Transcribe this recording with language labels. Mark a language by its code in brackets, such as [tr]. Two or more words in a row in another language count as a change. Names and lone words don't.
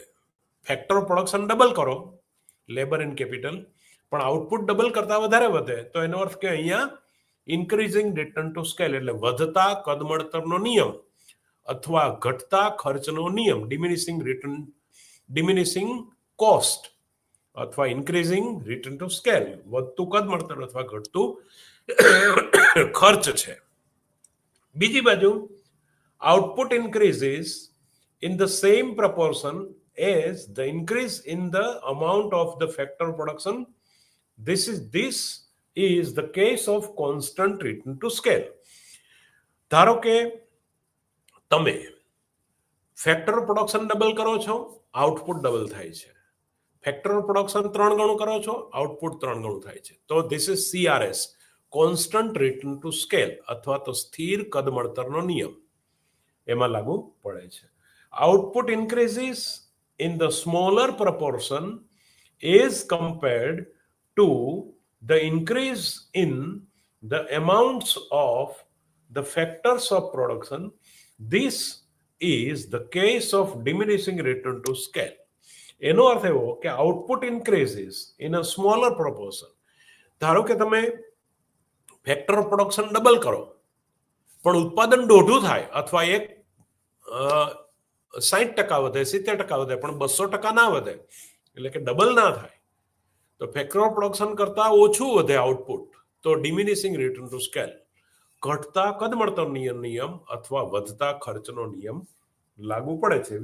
[en] factor production double [gu] કરો, [en] labour and capital, [gu] પણ [en] output double [gu] કરતા વધારે વધે, તો એનો અર્થ કે અહીંયા [en] increasing return to scale [gu] એટલે વધતા કદ મળતરનો નિયમ અથવા ઘટતા ખર્ચનો નિયમ, [en] diminishing cost [gu] અથવા [en] increasing return to scale, [gu] વધતું કદ મળતર અથવા ઘટતું ખર્ચ છે. બીજી બાજુ, [en] output increases in the same proportion as the increase in the amount of the factor production. This is the case of constant return to scale. [gu] ધારો કે તમે [en] factor production double [gu] કરો છો, [en] output double [gu] થાય છે. [en] factor of production [gu] 3 ગણું કરો છો, આઉટપુટ 3 ગણું થાય છે. તો [en] this is CRS, constant return to scale, [gu] અથવા તો સ્થિર કદ મળતરનો નિયમ એમાં લાગુ પડે છે. [en] Output increases in the smaller proportion as compared to the increase in the amounts of the factors of production. This is the case of diminishing return to scale. [gu] એનો અર્થ એવો કે [en] output increases in a smaller proportion. [gu] ધારો કે તમે [en] factor of production [gu] ડબલ કરો પણ ઉત્પાદન દોઢું થાય, અથવા એક 60% વધે, 70% વધે, પણ 200% ના વધે, એટલે કે ડબલ ના થાય, તો [en] factor of production [gu] કરતા ઓછું વધે આઉટપુટ, તો [en] diminishing return to scale, [gu] ઘટતા કદ મળતર નિયમ અથવા વધતા ખર્ચનો નિયમ લાગુ પડે છે.